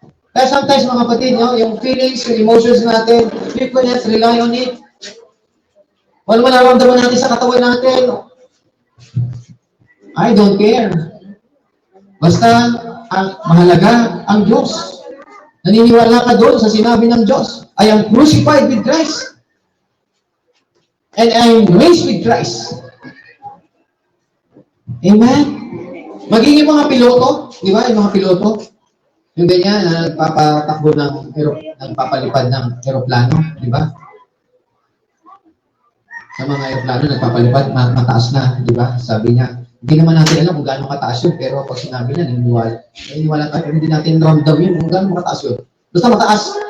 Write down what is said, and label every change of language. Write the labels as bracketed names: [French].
[Filipino] Kaya sometimes mga kapatid, no, yung feelings, yung emotions natin, [English] we cannot rely on it. [Filipino] Wala man nararamdaman natin sa katawan natin. [English] I don't care. [Filipino] Basta, ang mahalaga, ang Diyos. Naniniwala ka doon sa sinabi ng Diyos. [English] I am crucified with Christ. And I am raised with Christ. Amen? [Filipino] Magiging mga piloto, di ba? Yung mga piloto, yung ganyan, nagpapatakbo nagpapalipad ng aeroplano, di ba? Sa mga aeroplano, nagpapalipad, mataas na, di ba? Sabi niya, hindi naman natin alam kung gaano kataas yun, pero pag sinabi niya, naniniwala tayo, pero hindi natin ramdam yun kung gaano kataas yun. Basta mataas.